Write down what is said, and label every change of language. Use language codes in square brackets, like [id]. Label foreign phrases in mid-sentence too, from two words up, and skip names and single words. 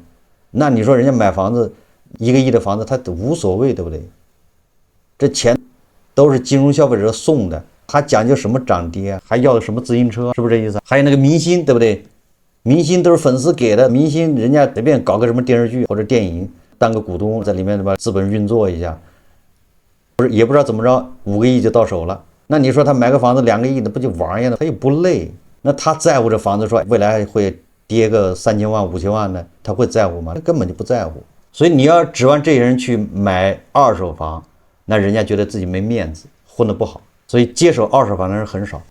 [zh] 那你說人家買房子1個億的房子，他無所謂，對不對？這錢都是金融消費者送的，還講究什麼漲跌，還要什麼自行車，是不是這意思？還有那個明星，對不對？明星都是粉絲給的，明星人家隨便搞個什麼電視劇或者電影，當個股東在裡面把資本運作一下，不是也不知道怎麼着5個億就到手了。那你說他買個房子2個億的不就玩意了？他又不累，那他在乎這房子說未來會跌個3000萬5000萬的，他會在乎嗎？他根本就不在乎。所以你要指望這些人去買二手房，那人家覺得自己沒面子，混得不好，所以接手二手房的人很少。